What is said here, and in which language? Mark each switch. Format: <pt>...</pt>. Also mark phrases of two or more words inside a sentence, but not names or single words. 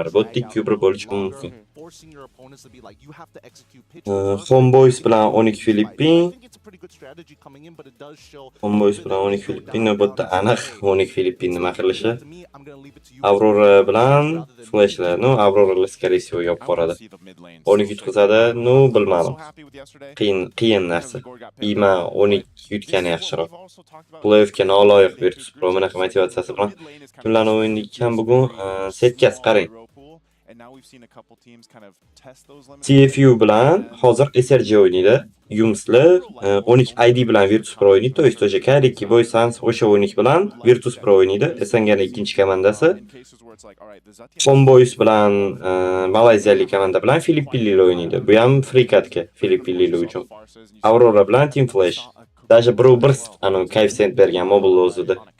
<uz>Botda Q1 bo'lishi mumkin. Homeboys bilan 12 Filippin. Homeboys bilan 12 Filippin navbatda aniq 12 Filippin nima qilishi. Aurora bilan Flashlar, Aurora</uz> <ru>скорее всего</ru> <uz>yopib boradi. 12 yutqizadi, bilmadim. Qiyin narsa. Ima 12 yutgani yaxshiroq. Playoffga noloyiq Virtus Pro bunaqa motivatsiyasi bilan kimlarni o'ynayotgan bugun setkasi qarang. CFU bilan hozir SRG o'ynaydi. Yumslar 12 ID bilan Virtus Pro o'ynaydi.</uz> <ru>То есть</ru> <uz>o'sha Kariki Boy Sans o'sha 12 bilan Virtus Pro o'ynaydi. SNGning ikkinchi komandasi. Homeboys bilan Malayziyalik komanda bilan Filippinlik o'ynaydi. Bu ham</uz> <en>free cardga</en> <uz>Filippinlik uchun. Aurora bilan Team Flash. Даже bir koeffitsient bergan mobil o'zida.</uz>